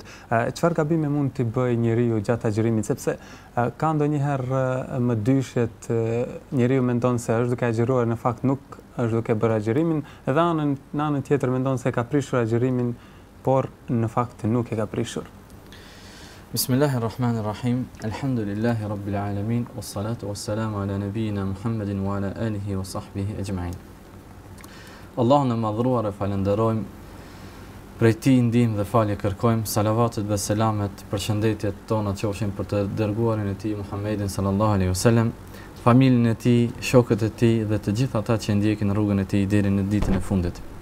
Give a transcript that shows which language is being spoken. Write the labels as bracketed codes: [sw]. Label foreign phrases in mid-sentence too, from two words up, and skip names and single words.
[sq] Çfarë gabime mund të bëjë njeriu gjatë agjërimit, sepse ka ndonjëherë më dyshjet njeriu mendon se është duke agjëruar, në fakt nuk është duke bërë agjërimin, edhe në anën tjetër mendon se ka prishur agjërimin, por në fakt nuk e ka prishur. [ar] بسم الله الرحمن الرحيم. الحمد لله رب العالمين، والصلاة والسلام على نبينا محمد وعلى آله وصحبه أجمعين. [sq] Allahun e madhruar e falenderojmë, prej tij ndihmë dhe falje kërkojmë, salavatet dhe selamet, përshëndetjet tona qofshin për të dërguarin e tij Muhammedin [ar] صلى الله عليه وسلم, [sq] familjen e tij, shokët e tij dhe të gjithë ata që ndjekin rrugën e tij deri në ditën e fundit.